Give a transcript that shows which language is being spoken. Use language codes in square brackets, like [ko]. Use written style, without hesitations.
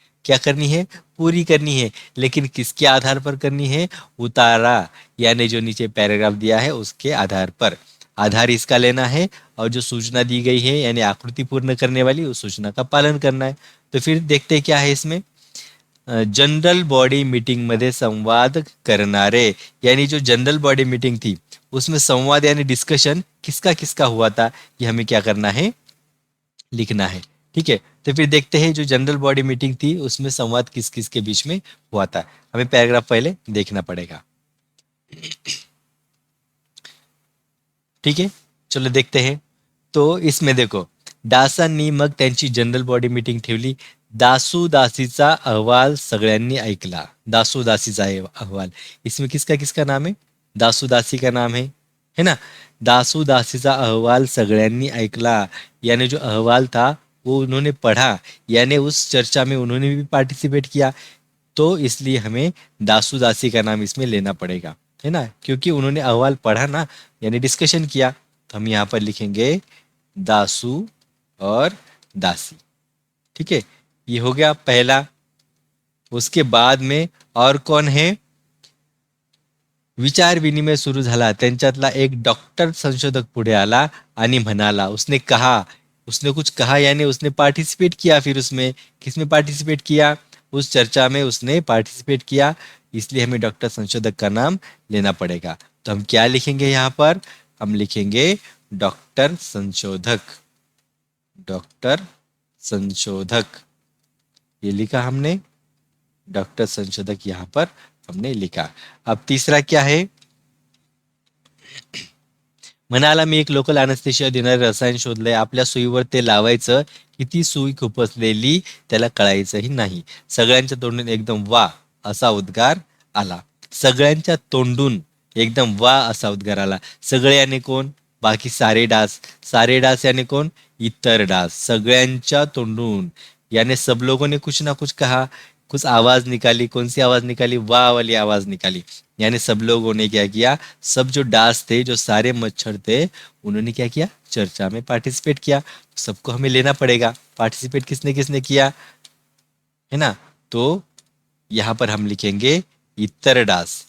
[hi] क्या करनी है, पूरी करनी है. लेकिन किसके आधार पर करनी है, उतारा यानी जो नीचे पैराग्राफ दिया है उसके आधार पर. आधार इसका लेना है और जो सूचना दी गई है यानी आकृति पूर्ण करने वाली उस सूचना का पालन करना है. तो फिर देखते हैं क्या है इसमें. [mr] जनरल बॉडी मीटिंग मध्ये संवाद करणारे. [hi] यानी जो जनरल बॉडी मीटिंग थी उसमें संवाद यानी डिस्कशन किसका किसका हुआ था, ये हमें क्या करना है, लिखना है. ठीक है, तो फिर देखते हैं जो जनरल बॉडी मीटिंग थी उसमें संवाद किस किस के बीच में हुआ था. हमें पैराग्राफ पहले देखना पड़ेगा. ठीक है, चलो देखते हैं. [mr] तो इसमें देखो, दासांनी मग त्यांची जनरल बॉडी मीटिंग ठेवली. दासू दासीचा अहवाल सगळ्यांनी ऐकला. दासू दासीचा अहवाल, [hi] इसमें किसका किसका नाम है, दासू दासी का नाम है ना. [mr] दासू दासीचा अहवाल सगळ्यांनी ऐकला [hi] यानी जो अहवाल था वो उन्होंने पढ़ा, यानी उस चर्चा में उन्होंने भी पार्टिसिपेट किया. तो इसलिए हमें दासू दासी का नाम इसमें लेना पड़ेगा, है ना, क्योंकि उन्होंने अहवाल पढ़ा ना, यानी डिस्कशन किया. तो हम यहाँ पर लिखेंगे दासू और दासी. ठीक है, ये हो गया पहला. उसके बाद में और कौन है, [mr] विचार विनिमय सुरू झाला. त्यांच्यातला एक डॉक्टर संशोधक पुढे आला आणि म्हणाला, [hi] उसने कहा, उसने कुछ कहा यानी उसने पार्टिसिपेट किया. फिर उसमें किसमें पार्टिसिपेट किया, उस चर्चा में उसने पार्टिसिपेट किया. इसलिए हमें डॉक्टर संशोधक का नाम लेना पड़ेगा. तो हम क्या लिखेंगे यहाँ पर, हम लिखेंगे डॉक्टर संशोधक. डॉक्टर संशोधक ये लिखा हमने, डॉक्टर संशोधक यहाँ पर हमने लिखा. अब तीसरा क्या है, [mr] म्हणाला मी एक लोकल अॅनेस्थेशिया देणारे रसायन शोधलंय. आपल्या सुईवर ते लावायचं की ती सुई खुपसलेली त्याला कळायचंही नाही. सगळ्यांच्या तोंडून एकदम वा असा उद्गार आला. सगळ्यांच्या तोंडून एकदम वा असा उद्गार आला. सगळे याने कोण, बाकी सारे डास. [hi] सारे डास यानी कौन, इतर डास. [mr] सगळ्यांच्या तोंडून [hi] यानी सब लोगों ने कुछ ना कुछ कहा, कुछ आवाज निकाली. कौन सी आवाज निकाली, वाह वाली आवाज निकाली. यानी सब लोगों ने क्या किया, सब जो डास थे, जो सारे मच्छर थे, उन्होंने क्या किया, चर्चा में पार्टिसिपेट किया. सबको हमें लेना पड़ेगा, पार्टिसिपेट किसने किसने किया, है ना. तो यहाँ पर हम लिखेंगे इतर डास.